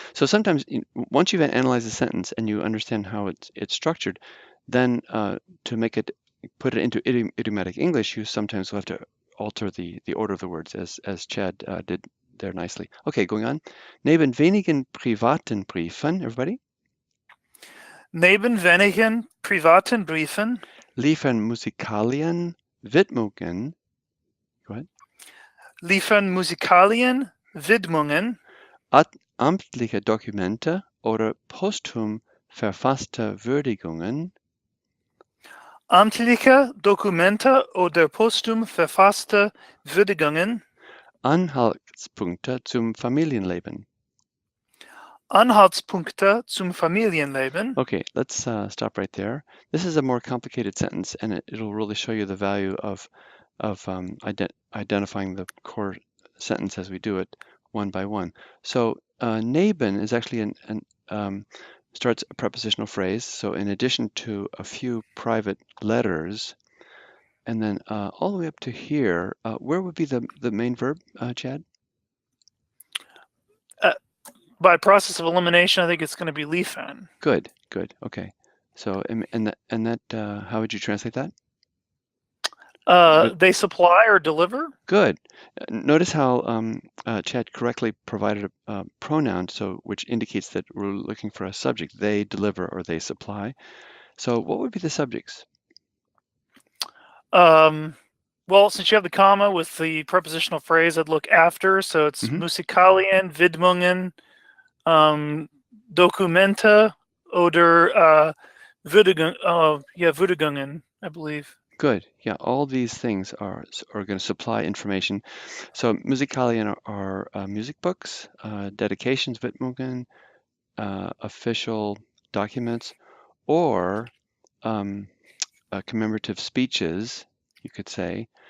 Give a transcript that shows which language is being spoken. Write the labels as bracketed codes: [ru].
[en] So sometimes, once you've analyzed the sentence and you understand how it's structured, then to make it, put it into idiomatic English, you sometimes will have to alter the order of the words, as Chad did there nicely. Okay, going on. [de] Neben wenigen privaten Briefen, [en] everybody, [de] Neben wenigen privaten Briefen liefern Musikalien Widmungen, [en] go ahead, [de] liefern Musikalien Widmungen amtliche Dokumente oder posthum verfasste Würdigungen, amtliche Dokumente oder posthum verfasste Würdigungen, Anhaltspunkte zum Familienleben. Anhaltspunkte zum Familienleben. [en] Okay, let's stop right there. This is a more complicated sentence, and it'll really show you the value of identifying the core sentence as we do it one by one. So neben is actually starts a prepositional phrase. So in addition to a few private letters, and then all the way up to here, where would be the main verb, Chad? By process of elimination, I think it's going to be liefern. Good, good. Okay. So and that how would you translate that? They supply or deliver. Good. Notice how Chad correctly provided a pronoun, which indicates that we're looking for a subject. They deliver or they supply. So what would be the subjects? Well, since you have the comma with the prepositional phrase, I'd look after. So it's [de] Musikalien, Widmungen, Dokumente oder Würdigungen, [en] I believe. Good. Yeah, all these things are going to supply information. So Musikalien are music books, dedications, Widmungen, official documents, or commemorative speeches, you could say.